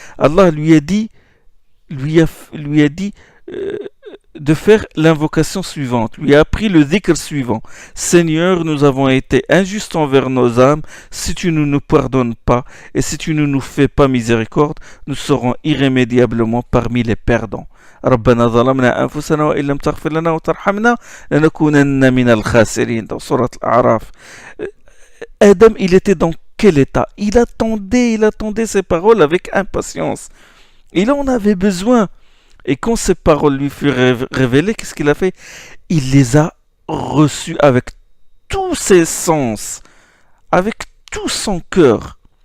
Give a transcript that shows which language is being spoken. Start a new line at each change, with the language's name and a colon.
French: Allah lui a dit de faire l'invocation suivante, lui a appris le dhikr suivant. Seigneur, nous avons été injustes envers nos âmes, si tu ne nous pardonnes pas, et si tu ne nous fais pas miséricorde, nous serons irrémédiablement parmi les perdants.
Arabic: ربنا ظلمنا أنفسنا وإن لم تغفر لنا وترحمنا لنكونن من الخاسرين.
French: Dans Surat Al-A'raf. Adam, il était dans quel état? Il attendait ces paroles avec impatience. Il en avait besoin. Et quand ces paroles lui furent révélées, qu'est-ce qu'il a fait? Il les a reçues avec tous ses sens, avec tout son cœur.